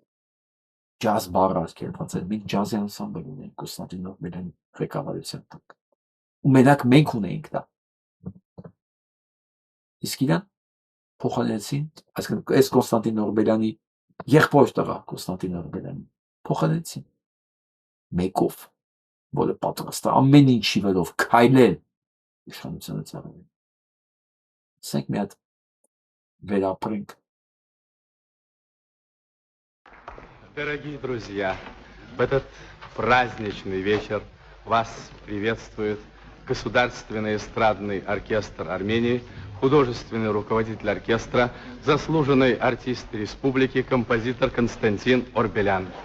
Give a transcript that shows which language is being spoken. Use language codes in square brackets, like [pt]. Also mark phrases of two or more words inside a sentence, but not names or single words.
[hy] մենք ջազի անսամբլ ունեինք Կոնստանտին Նորբելյանի ղեկավարության տակ։ Ու մենակ մենք ունեինք դա։ Իսկ իրան փոխանցեցին, այսինքն այս Կոնստանտին Նորբելյանի եղբոր տղա Կոնստանտին Նորբելյանի փոխանցեցին մեկով, որը պատրաստ է ամեն ինչի վերով քայլել իշխանությունը ծառայել։ Սենք մի հատ վերապրենք։ [ru] Дорогие друзья, в этот праздничный вечер вас приветствует Государственный эстрадный оркестр Армении, художественный руководитель оркестра, заслуженный артист республики, композитор Константин Орбелян.